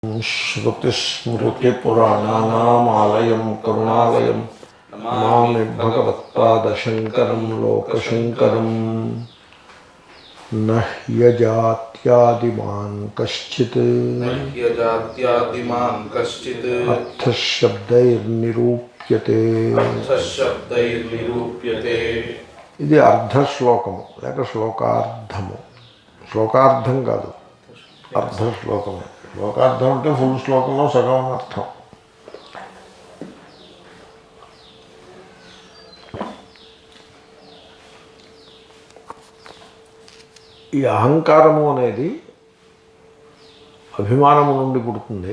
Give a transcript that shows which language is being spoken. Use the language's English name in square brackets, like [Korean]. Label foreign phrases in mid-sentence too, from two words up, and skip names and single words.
[Sanskrit] श्रुतिस्मृतिपुराणानामालयं करुणालयं नमामि भगवत्पादशङ्करं लोकशङ्करम्। न ह्यजात्यादिमान् कश्चित् अर्थशब्दैर्निरूप्यते। [Telugu] ఇది అర్ధ శ్లోకము లేక శ్లోకార్థము. శ్లోకార్థం కాదు, అర్ధ శ్లోకమే. శ్లోకార్థం అంటే ఫుల్ శ్లోకంలో సగం అర్థం. ఈ అహంకారము అనేది అభిమానము నుండి పుడుతుంది.